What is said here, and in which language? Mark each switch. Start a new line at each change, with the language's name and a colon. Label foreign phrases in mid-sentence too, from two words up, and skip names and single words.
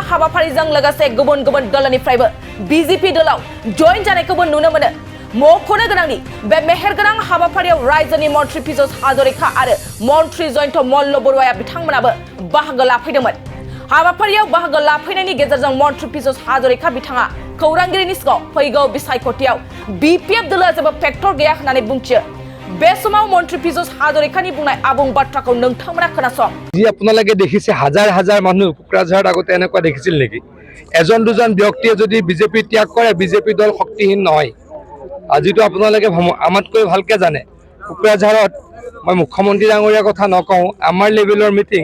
Bodo: हाबाफारिजों लोगोसे गुबुन गुबुन दलनिफ्रायबो बिजेपि दलाव जइन जानायखौबो नुनो मोनो मख'नो गोनांदि बे मेहेरगोनां हाबाफारियाव रायजोनि मन्त्रि पीयूष हाजरिका आरो मन्त्रि जयन्त मल्ल बरुवाया बिथांमोनाबो बाहागो लाफैदोंमोन हाबाफारियाव बाहागो लाफैनायनि गेजेरजों मन्त्रि पीयूष हाजरिका बिथाङा खौरांगिरिनि सिगाङाव फैगौ बिसायख'थियाव बिपिएफ दलआ जेबो फेक्टर गैया होननानै बुंथियो बे समाव मन्त्रि पीयूष हाजरिकानि बुंनाय आबुं बाथ्राखौ नोंथांमोना खोनासं
Assamese: जी আপোনালোকে দেখিছে হাজাৰ হাজাৰ মানুহ কোকৰাঝাৰত আগতে এনেকুৱা দেখিছিল নেকি এজন দুজন ব্যক্তিয়ে যদি বিজেপি ত্যাগ কৰে বিজেপি দল শক্তিহীন নহয় আজিতো আপোনালোকে আমাতকৈ ভালকে জানে কোকৰাঝাৰত মই মুখ্যমন্ত্ৰী ডাঙৰীয়াৰ কথা নকওঁ আমাৰ লেভেলৰ মিটিং